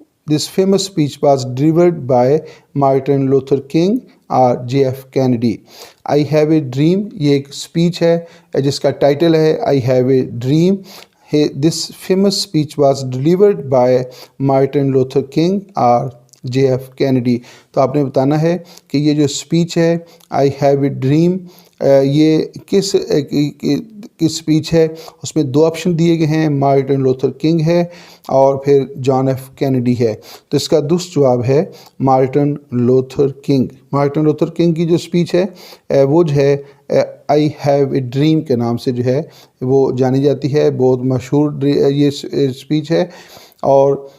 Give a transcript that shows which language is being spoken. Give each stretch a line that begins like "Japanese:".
English: This famous speech was delivered by Martin Luther King
Urdu: اور
English: JF Kennedy.
Urdu: I have a dream یہ ایک speech ہے جس کا ٹائٹل ہے I have a dream.
English: This famous speech was delivered by Martin Luther King
Urdu: اور
English: JF Kennedy.
Urdu: تو آپ نے بتانا ہے کہ یہ جو اسپیچ ہے I have a dream یہ کس اسپیچ ہے، اس میں دو آپشن دیے گئے ہیں، مارٹن لوتھر کنگ ہے اور پھر جان ایف کینیڈی ہے، تو اس کا درست جواب ہے Martin Luther king. Martin Luther king کی جو اسپیچ ہے وہ جو ہے I have a dream کے نام سے جو ہے وہ جانی جاتی ہے، بہت مشہور یہ اسپیچ ہے اور